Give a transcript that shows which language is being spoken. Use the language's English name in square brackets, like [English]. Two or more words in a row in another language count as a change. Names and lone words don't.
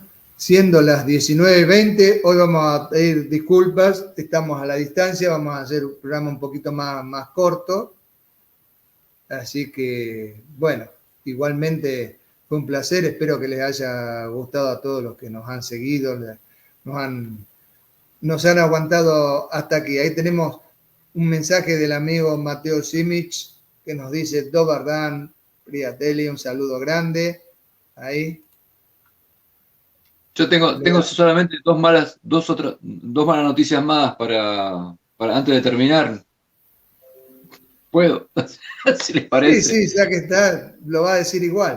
[Spanish] siendo las 19:20, hoy vamos a pedir disculpas, estamos a la distancia, vamos a hacer un programa un poquito más corto, así que, bueno, igualmente fue un placer, espero que les haya gustado a todos los que nos han seguido, nos han aguantado hasta aquí. Ahí tenemos un mensaje del amigo Mateo Simic que nos dice: [Croatian] Dobar dan, Priatelli, [Spanish] un saludo grande. Ahí. Yo tengo solamente dos malas noticias más para antes de terminar. ¿Puedo? Si les parece. Sí, ya que está, lo va a decir igual.